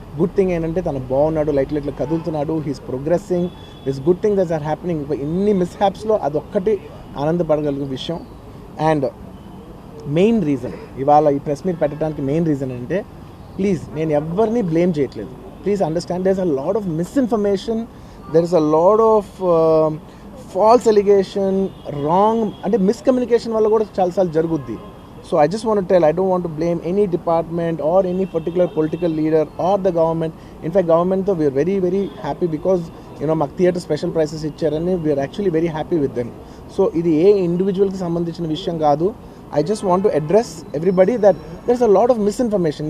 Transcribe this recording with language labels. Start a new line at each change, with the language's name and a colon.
Telugu: Good thing ఏంటంటే తను బాగున్నాడు, light కదులుతున్నాడు,
English: He's progressing. This good thing that's are happening.
Telugu: ఇన్ని మిస్హ్యాప్స్లో అదొక్కటి ఆనందపడగలిగే విషయం. అండ్ మెయిన్ రీజన్ ఇవాళ ఈ ప్రెస్ మీట్ పెట్టడానికి మెయిన్ రీజన్ అంటే, ప్లీజ్ నేను ఎవరిని బ్లేమ్ చేయట్లేదు.
English: Please understand, there's a lot of misinformation, there is a lot of false allegation, wrong and miscommunication
Telugu: valla kuda chalasal jaruguddi.
English: So I just want to tell, I don't want to blame any department or any particular political leader or the government. In fact, government though we are very very happy because
Telugu: maku theatre special prices ichcharani,
English: we are actually very happy with them.
Telugu: So ఇది ఏ individual కి సంబంధించిన విషయం కాదు.
English: I just want to address everybody that there's a lot of misinformation.